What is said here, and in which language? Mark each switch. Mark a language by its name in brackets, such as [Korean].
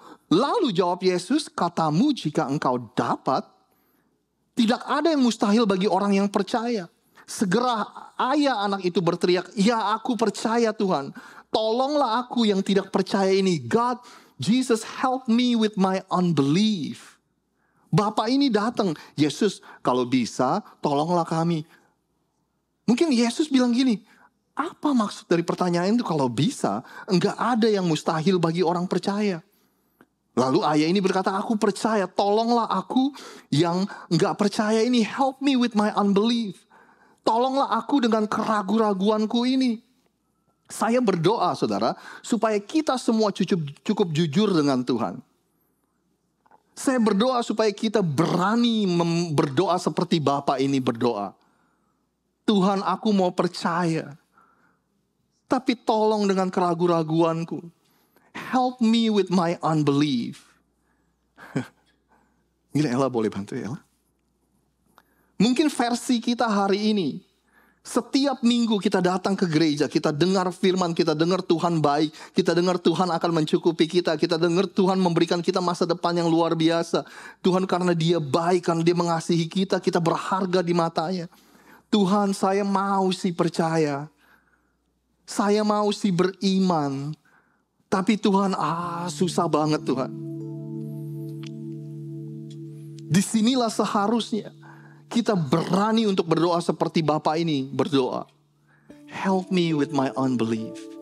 [Indonesian] Lalu jawab Yesus, katamu jika engkau dapat, tidak ada yang mustahil bagi orang yang percaya. Segera ayah anak itu berteriak, ya aku percaya Tuhan. Tolonglah aku yang tidak percaya ini. [English] God, Jesus help me with my unbelief. [Indonesian] Bapak ini datang, Yesus kalau bisa tolonglah kami. Mungkin Yesus bilang gini, apa maksud dari pertanyaan itu? Kalau bisa, enggak ada yang mustahil bagi orang percaya. Lalu ayah ini berkata, aku percaya, tolonglah aku yang enggak percaya ini. [English] Help me with my unbelief. [Indonesian] Tolonglah aku dengan keraguan-raguanku ini. Saya berdoa, saudara, supaya kita semua cukup jujur dengan Tuhan. Saya berdoa supaya kita berani berdoa seperti Bapak ini berdoa. Tuhan, aku mau percaya. Tapi tolong dengan keraguan-raguanku. [English] Help me with my unbelief. [Indonesian] Gini, Ella boleh bantu ya, Ella? Mungkin versi kita hari ini. Setiap minggu kita datang ke gereja, kita dengar firman, kita dengar Tuhan baik, kita dengar Tuhan akan mencukupi kita dengar Tuhan memberikan kita masa depan yang luar biasa. Tuhan karena Dia baik, karena Dia mengasihi kita berharga di matanya. Tuhan, saya mau sih percaya, saya mau sih beriman, tapi Tuhan, susah banget Tuhan. Disinilah seharusnya kita berani untuk berdoa seperti Bapak ini berdoa. [English] Help me with my unbelief.